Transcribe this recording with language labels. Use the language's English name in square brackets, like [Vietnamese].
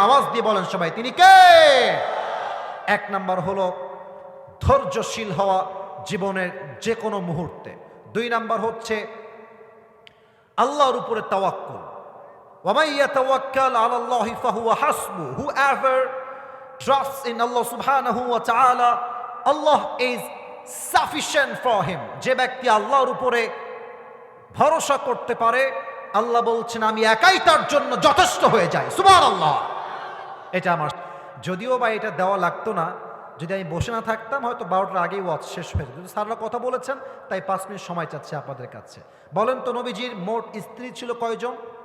[Bangla] আওয়াজ দিয়ে বলেন সবাই, তিনি কে? 1 নাম্বার হলো ধৈর্যশীল হওয়া জীবনের যে কোনো মুহূর্তে। 2 নাম্বার হচ্ছে আল্লাহর উপরে তাওয়াক্কুল। [Arabic] ওয়া মান ইয়াতাওয়াক্কাল আলাল্লাহি ফাহুয়া হাসবু। [English] Whoever trusts in Allah subhanahu wa ta'ala, Allah is sufficient for him. [Bangla] যে ব্যক্তি আল্লাহর উপরে ভরসা করতে পারে, আল্লাহ বলছেন আমি একাই তার জন্য যথেষ্ট হয়ে যাই। সুবহানাল্লাহ। এটা আমার, যদিও বা এটা দেওয়া লাগতো না, যদি আমি বসে না থাকতাম হয়তো 12টার আগেই ওয়াজ শেষ হয়ে যেত। স্যাররা কথা বলেছেন তাই 5 মিনিট সময় চাচ্ছে আপনাদের কাছে। বলেন তো নবীজির মোট স্ত্রী ছিল কয়জন?